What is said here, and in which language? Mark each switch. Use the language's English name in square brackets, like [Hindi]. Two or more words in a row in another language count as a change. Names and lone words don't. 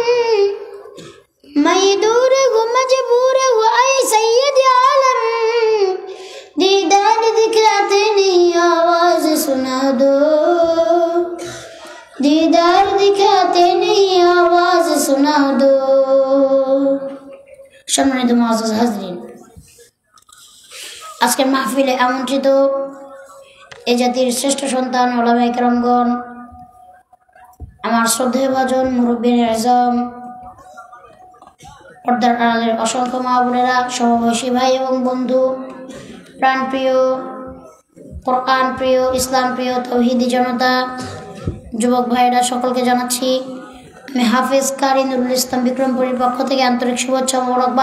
[Urdu] میں دور ہوں مجبور ہوں اے سید عالم دیدار دکھاتے نہیں آواز سنا دو دیدار دکھاتے نہیں آواز سنا دو [Bangla] সম্মানিত মুআজ্জাজ হাজরিন আজকের মাহফিলে আমন্ত্রিত এ জাতির শ্রেষ্ঠ সন্তান ওলামায়ে কেরামগণ আমার শ্রদ্ধেয় ভাজন মুরব্বির আজম, পর্দার আড়ালের অসংখ্য মা বোনেরা, সমবয়সী ভাই এবং বন্ধু, প্রাণপ্রিয়, কোরআন প্রিয়, ইসলাম প্রিয় তৌহিদি জনতা, যুবক ভাইয়েরা, সকলকে জানাচ্ছি আমি হাফেজ কারি নুরুল ইসলাম বিক্রমপুরীর পক্ষ থেকে আন্তরিক শুভেচ্ছা ও মোবারকবাদ।